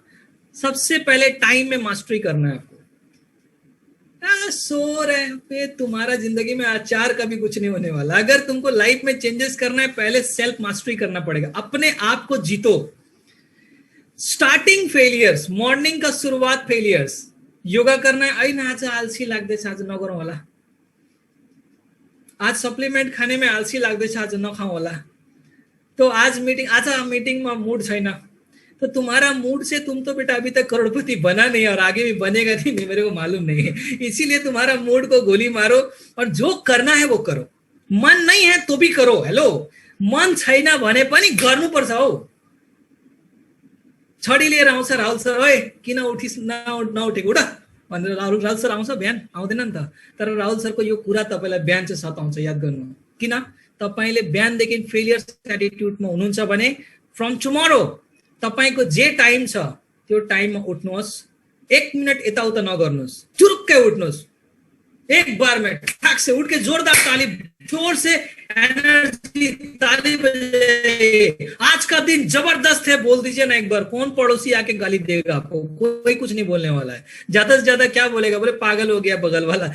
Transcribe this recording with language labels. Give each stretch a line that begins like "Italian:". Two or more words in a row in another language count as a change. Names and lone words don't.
Hindi: सबसे पहले टाइम में मास्टरी करना है आपको। सो रहे तुम्हारा जिंदगी में आचार का भी कुछ नहीं होने वाला। अगर तुमको लाइफ में चेंजेस करना है, पहले
English: self mastery
Hindi: करना पड़ेगा। अपने आप को जीतो।
English: starting failures,
Hindi: मॉर्निंग का शुरुआत फेलियर्स। योगा करना है,
Nepali: ऐन आज आलसी लाग्दैछ, आज नगरौँ होला। आज सप्लिमेन्ट
Hindi: खाने में
Nepali: आलसी लाग्दैछ, आज नखाउँ होला।
Hindi: तो आज मीटिंग में मूड छैन। तो तुम्हारा मूड से तुम तो बेटा अभी तक करोड़पति बना नहीं और आगे भी बनेगा नहीं, मेरे को मालूम नहीं है। इसीलिए तुम्हारा मूड को गोली मारो और जो करना है वो करो। मन नहीं है तो भी करो।
Nepali: हेलो, मन छैन भने पनि गर्नुपर्छ हौ। छडी लिएर आउँछ राहुल सर, ओए किन उठिस नउठेको उठ भनेर राहुल सर आउँछ, बिहान आउँदैन नि त। तर राहुल सरको यो कुरा तपाईलाई बिहान चाहिँ सताउँछ, याद गर्नु। किन? तपाईले बिहानदेखि फेलियर एटिट्युडमा हुनुहुन्छ भने
English: from tomorrow
Nepali: तपाईको जे टाइम छ त्यो टाइममा उठ्नुहोस्। 1 मिनट यताउता नगर्नुहोस्, चुरुक्कै उठ्नुहोस्।
Hindi: एक बार में ठाक से उठ के जोरदार ताली, जोर से एनर्जी ताली बजाइए। आज का दिन जबरदस्त है बोल दीजिए ना एक बार। कौन पड़ोसी आके गाली देगा आपको? कोई कुछ नहीं बोलने वाला है। ज्यादा से ज्यादा क्या बोलेगा? बोले पागल हो गया बगल वाला।